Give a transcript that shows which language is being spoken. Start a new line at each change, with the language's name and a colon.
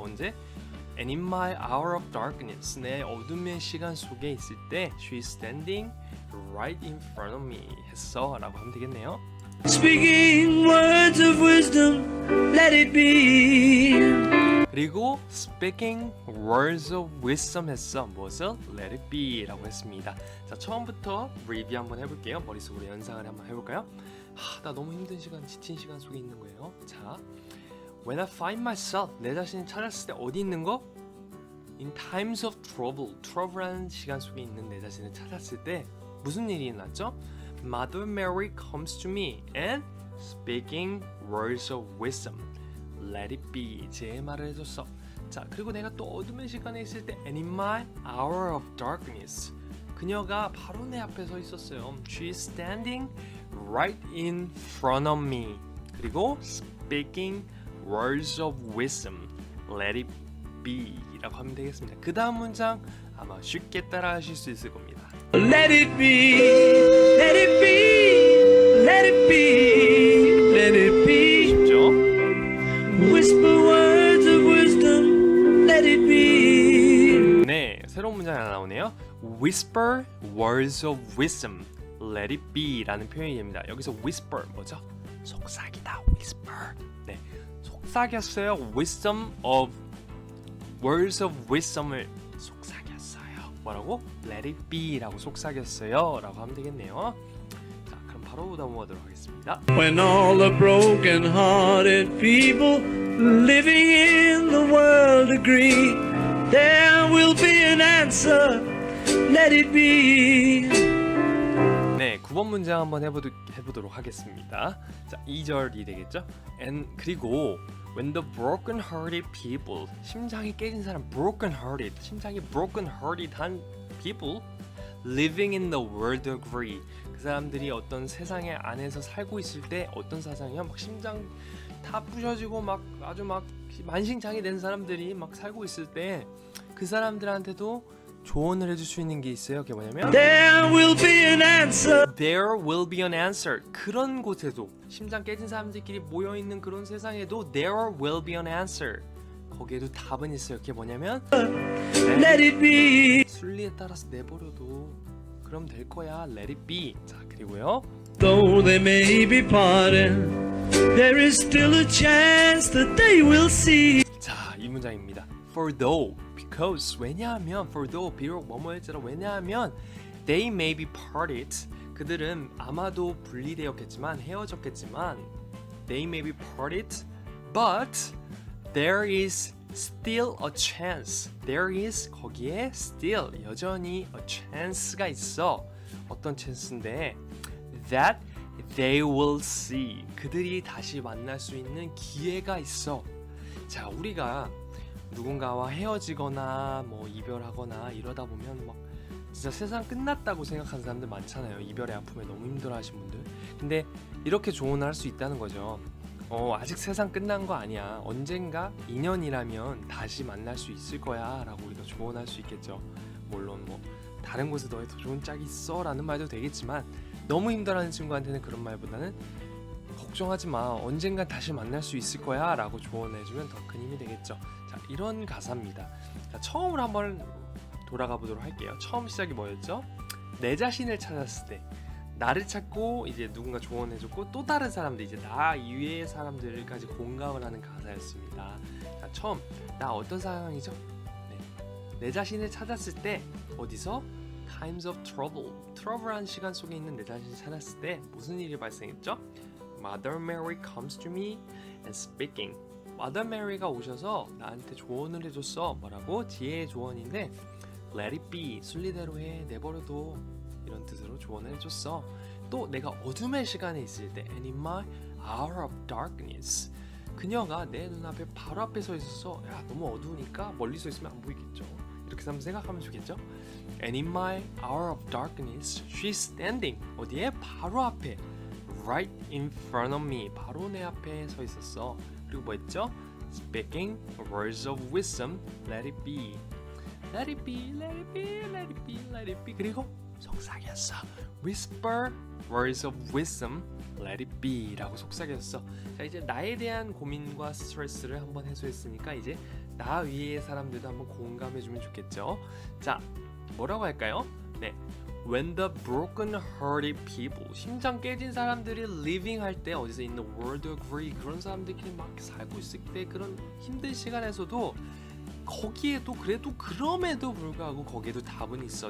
Korean: 언제?
English: And in my hour of darkness,
Korean: 내 어둠의 시간 속에 있을 때
English: she is standing right in front of me
Korean: 했어 라고 하면 되겠네요.
English: Speaking words of wisdom, let it be.
Korean: 그리고
English: speaking words of wisdom
Korean: 했어. 무엇을?
English: Let it be
Korean: 라고 했습니다. 자, 처음부터 리뷰 한번 해볼게요. 머릿속으로 연상을 한번 해볼까요? 나 너무 힘든 시간, 지친 시간 속에 있는 거예요. 자,
English: When I find myself,
Korean: 내 자신을 찾았을 때 어디 있는 거?
English: In times of trouble,
Korean: trouble라는 시간 속에 있는 내 자신을 찾았을 때 무슨 일이 일어났죠?
English: Mother Mary comes to me and speaking words of wisdom, let it be,
Korean: 제 말을 해줬어. 자, 그리고 내가 또 어둠의 시간에 있을 때
English: And in my hour of darkness,
Korean: 그녀가 바로 내 앞에 서 있었어요.
English: She is standing right in front of me.
Korean: 그리고
English: speaking words of wisdom, let it be
Korean: 라고 하면 되겠습니다. 그 다음 문장 아마 쉽게 따라 하실 수 있을 겁니다.
English: Let it be, let it be, let it be, let it be.
Korean: 쉽죠?
English: Whisper words of wisdom, let it be.
Korean: 네, 새로운 문장 하나 나오네요.
English: Whisper words of wisdom, let it be
Korean: 라는 표현이 됩니다. 여기서 whisper 뭐죠? 속삭이다, whisper. 네, 속삭였어요.
English: wisdom of words of wisdom을
Korean: 속삭였어요. 뭐라고?
English: let it be
Korean: 라고 속삭였어요 라고 하면 되겠네요. 자, 그럼 바로 넘어가도록 하겠습니다.
English: When all the broken-hearted people living in the world agree, there will be an answer, let it be.
Korean: 네, 9번 문장 한번 해보도록 하겠습니다. 자, 2절이 되겠죠?
English: 그리고 when the broken-hearted people,
Korean: 심장이 깨진 사람,
English: broken-hearted, 심장이 broken-hearted한 people living in the world agree.
Korean: 그 사람들이
English: 어떤 세상의 안에서
Korean: 살고 있을 때 어떤 사상이야? 막 심장 다 부셔지고 막 아주 막 만신창이 된 사람들이 막 살고 있을 때 그 사람들한테도 조언을 해줄 수 있는 게 있어요. 그게 뭐냐면
English: There will be an answer. There will be an answer.
Korean: 그런 곳에도 심장 깨진 사람들끼리 모여 있는 그런 세상에도
English: There will be an answer.
Korean: 거기에도 답은 있어요. 그게 뭐냐면
English: Let it be.
Korean: 순리에 따라서 내버려도 그럼 될 거야.
English: Let it be.
Korean: 자, 그리고요.
English: Though they may be parted, there is still a chance that they will see.
Korean: 자, 이 문장입니다.
English: For though, because,
Korean: 왜냐하면,
English: for though,
Korean: 비록 뭐뭐일지라 왜냐하면
English: they may be parted,
Korean: 그들은 아마도 분리되었겠지만 헤어졌겠지만
English: they may be parted, but there is still a chance. There is
Korean: 거기에
English: still
Korean: 여전히
English: a chance
Korean: 가 있어. 어떤
English: chance
Korean: 인데
English: that they will see.
Korean: 그들이 다시 만날 수 있는 기회가 있어. 자, 우리가 누군가와 헤어지거나 뭐 이별하거나 이러다 보면 막 진짜 세상 끝났다고 생각하는 사람들 많잖아요. 이별의 아픔에 너무 힘들어하신 분들. 근데 이렇게 조언을 할 수 있다는 거죠. 아직 세상 끝난 거 아니야. 언젠가 인연이라면 다시 만날 수 있을 거야 라고 우리가 조언할 수 있겠죠. 물론 뭐 다른 곳에 너의 더 좋은 짝이 있어 라는 말도 되겠지만 너무 힘들어하는 친구한테는 그런 말보다는 걱정하지 마. 언젠가 다시 만날 수 있을 거야 라고 조언해주면 더 큰 힘이 되겠죠. 자, 이런 가사입니다. 자, 처음으로 한번 돌아가 보도록 할게요. 처음 시작이 뭐였죠? 내 자신을 찾았을 때 나를 찾고 이제 누군가 조언해줬고 또 다른 사람들 이제 나 이외의 사람들까지 공감을 하는 가사였습니다. 자, 처음 나 어떤 상황이죠? 네. 내 자신을 찾았을 때 어디서?
English: Times of trouble.
Korean: 트러블한 시간 속에 있는 내 자신을 찾았을 때 무슨 일이 발생했죠?
English: Mother Mary comes to me and speaking.
Korean: Mother Mary가 오셔서 나한테 조언을 해줬어. 뭐라고? 지혜의 조언인데
English: Let it be.
Korean: 순리대로 해. 내버려둬. 이런 뜻으로 조언을 해줬어. 또 내가 어둠의 시간에 있을 때
English: And in my hour of darkness.
Korean: 그녀가 내 눈앞에 바로 앞에 서 있었어. 야, 너무 어두우니까 멀리 서 있으면 안 보이겠죠. 이렇게 한번 생각하면 좋겠죠.
English: And in my hour of darkness, she's standing.
Korean: 어디에? 바로 앞에.
English: Right in front of me.
Korean: 바로 내 앞에 서 있었어. 그리고 뭐 했죠?
English: Speaking words of wisdom, let it be. Let it be, let it be, let it be, let it be.
Korean: 그리고 속삭였어.
English: Whisper words of wisdom, let it be
Korean: 라고 속삭였어. 자, 이제 나에 대한 고민과 스트레스를 한번 해소했으니까 이제 나 위의 사람들도 한번 공감해주면 좋겠죠. 자, 뭐라고 할까요? 네,
English: when the broken-hearted people,
Korean: 심장 깨진 사람들이 living 할 때 어디서
English: in the world agree,
Korean: 그런 사람들끼리 막 살고 있을 때 그런 힘든 시간에서도 거기에도 그래도 그럼에도 불구하고 거기에도 답은 있어.